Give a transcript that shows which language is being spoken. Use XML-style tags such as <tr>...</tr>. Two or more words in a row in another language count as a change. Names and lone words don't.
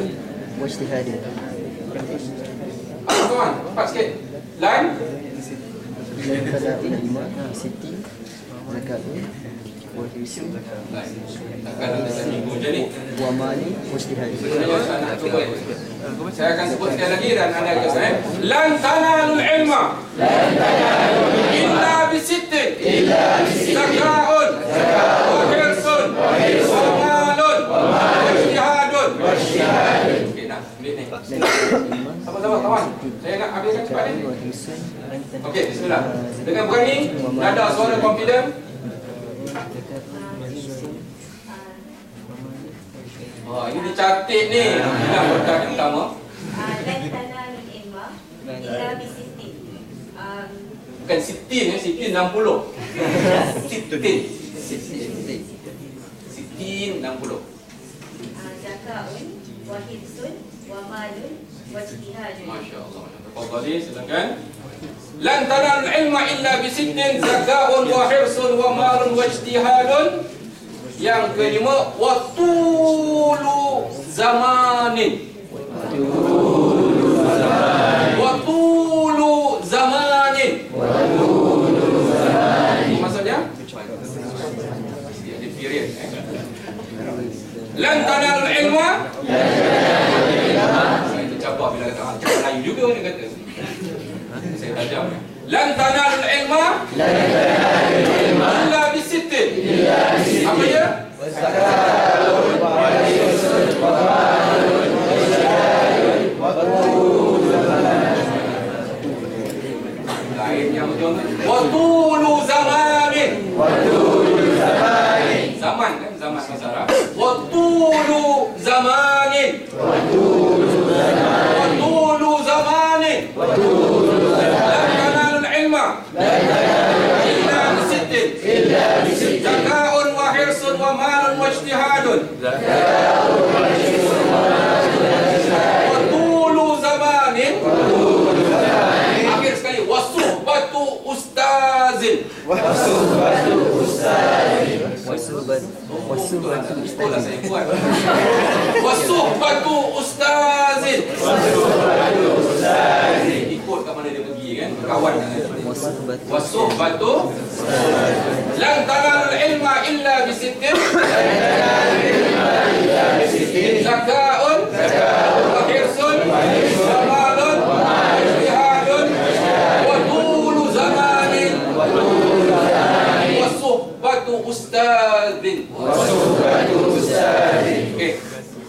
<ms>Tuan, cepat sikit. Lan saya akan sebut sekali lagi dan anda akan</ms> <ar>لن تنال العلم إلا بستة. ذكاء، وحرص، ومال، واجتهاد.</ar> <ms>Okey, nak minit ni. Sama-sama kawan. Saya nak habiskan cepat ni. Okey, bismillah. Dengan berani, nada suara confident. Oh, ini dicatat ni. Bilang berkat yang pertama.</ms> <ar>لن تنال العلم إلا بستة.</ar> <ms>Bukan</ms> <ar>ستين، ستين</ar> <ms>60.</ms> <ar>ستين. ستين 60. ذكاء، وحرص، ومال، واجتهاد. ما شاء الله. تفضلي, silakan. لن تنال العلم إلا بستة. ذكاء، وحرص، ومال، واجتهاد.</ar> <ms>Yang kelima,</ms> <ar>وطول زمان. وطول زمان.</ar> <ms>Maksudnya? Ada period.</ms> <ar>لن تنال العلم.</ar> <ms>Saya tercabar bila kata cakap Melayu juga dia kata. Saya tajam.</ms> <ar>لن تنال العلم إلا بستة.</ar> <ms>Apa dia? Lain yang betul.</ms> <ar>وطول زمان.</ar> <ms>Zaman kan, zaman masyarakat.</ms> <ar>وطول زمان. وطول زمان. لن تنال العلم إلا بستة. ذكاء، وحرص، ومال، واجتهاد. وطول زمان.</ar> <ms>Akhir sekali,</ms> <ar>وصحبة أستاذ.</ar> <ms>Sekolah saya buat.</ms> <ar>وصحبة أستاذ.</ar> <ms>Ikut kat mana dia pergi kan, kawan dengan wasuhbatu.</ms> <ar>لن تنال العلم إلا بستة. ذكاء، وحرص، ومال، واجتهاد، وطول زمان، وصحبة أستاذ.</ar> <ms>Okey. Bismillah.</ms>